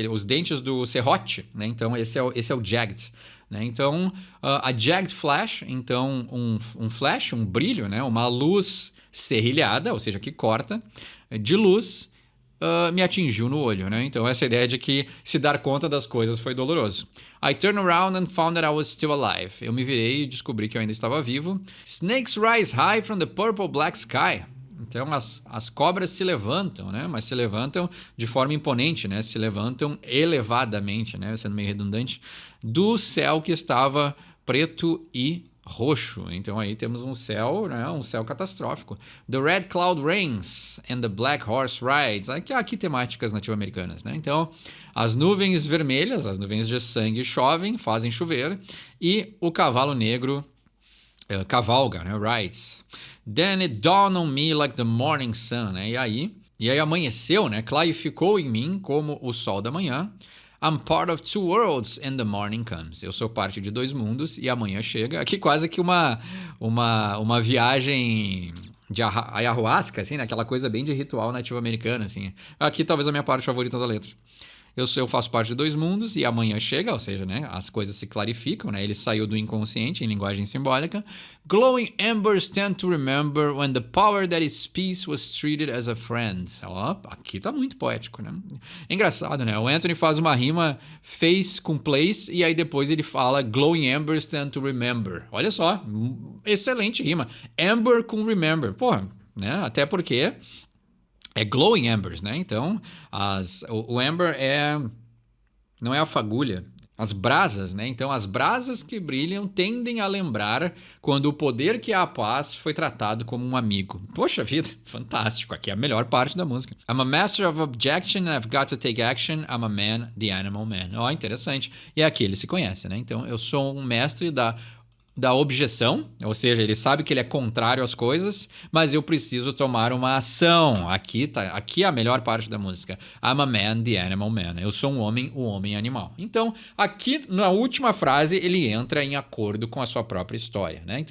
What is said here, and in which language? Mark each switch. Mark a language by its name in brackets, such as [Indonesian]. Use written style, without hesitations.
[Portuguese] Os dentes do serrote, né? Então esse é o jagged, né? Então a jagged flash, então um flash, um brilho, né? Uma luz serrilhada, ou seja, que corta, de luz, me atingiu no olho, né? Então essa ideia de que se dar conta das coisas foi doloroso. [English] I turned around and found that I was still alive. [Portuguese] Eu me virei e descobri que eu ainda estava vivo. [English] Snakes rise high from the purple black sky. Então as cobras se levantam, né? [Portuguese] Mas se levantam de forma imponente, né? Se levantam elevadamente, né? Sendo meio redundante, do céu que estava preto e roxo. Então aí temos um céu, né? Um céu catastrófico. The red cloud rains and the black horse rides. Aqui temáticas nativo-americanas, né? Então as nuvens vermelhas, as nuvens de sangue chovem, fazem chover, e o cavalo negro cavalga, né? Rides. [English] Then it dawned on me like the morning sun, né? E aí amanheceu, né? [Portuguese] Clarificou em mim como o sol da manhã. [English] I'm part of two worlds and the morning comes. [Portuguese] Eu sou parte de dois mundos e amanhã chega. Aqui quase que uma viagem de ayahuasca, assim, né? Aquela coisa bem de ritual nativo-americano, assim. Aqui talvez a minha parte favorita da letra. Eu faço parte de dois mundos e amanhã chega, ou seja, né, as coisas se clarificam, né? Ele saiu do inconsciente em linguagem simbólica. [English] Glowing embers tend to remember when the power that is peace was treated as a friend. [Portuguese] Aqui tá muito poético, né? É engraçado, né? O Anthony faz uma rima face com place e aí depois ele fala glowing embers tend to remember. Olha só, excelente rima. Amber com remember. Porra, né? Até porque é glowing embers, né? Então, o amber não é a fagulha. as brasas, né? Então, as brasas que brilham tendem a lembrar quando o poder que é a paz foi tratado como um amigo. Poxa vida, fantástico. Aqui é a melhor parte da música. [English] I'm a master of objection and I've got to take action. [Portuguese] I'm a man, the animal man. Ó, interessante. E aqui ele se conhece, né? Então, eu sou um mestre da objeção, ou seja, ele sabe que ele é contrário às coisas, mas eu preciso tomar uma ação. Aqui é a melhor parte da música. I'm a man, the animal man. Eu sou um homem, o homem animal. Então, aqui na última frase, ele entra em acordo com a sua própria história, né?